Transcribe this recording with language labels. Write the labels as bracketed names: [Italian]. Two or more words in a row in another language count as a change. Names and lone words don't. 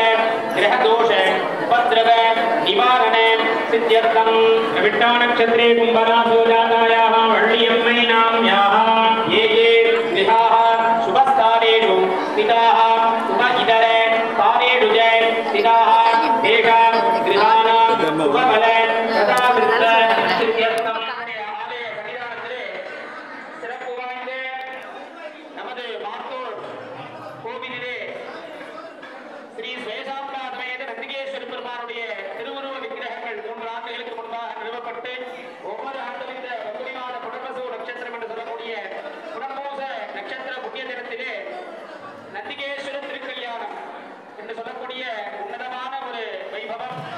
[Sanskrit] ग्रह दोष उपद्रव निवारणे सिद्ध्यर्थम विट्टा नक्षत्रे कुंभराशो जातायाः वल्लियम्मै नाम्याः ये ये गृहाः शुभस्थानेषु स्थिताः उप इतरे स्थानेषु च स्थिताः तेषां गृहाणां शुभफल प्रदावृत्त सिद्ध्यर्थम श्री स्वेशांबा समेत नंदिकेश्वर [Tamil] பெருமானுடைய திருவுருவ விக்கிரகங்கள் 3 ஆண்டுகளுக்கு முன்பாக நிறுவப்பட்டு ஒவ்வொரு ஆண்டும் இந்த பங்குனிமாத புனர்வசு நட்சத்திரம் என்று சொல்லக்கூடிய புனர்மோச நட்சத்திர புண்ணிய தினத்திலே நந்திகேஸ்வர திருக்கல்யாணம் என்று சொல்லக்கூடிய உன்னதமான ஒரு வைபவம்.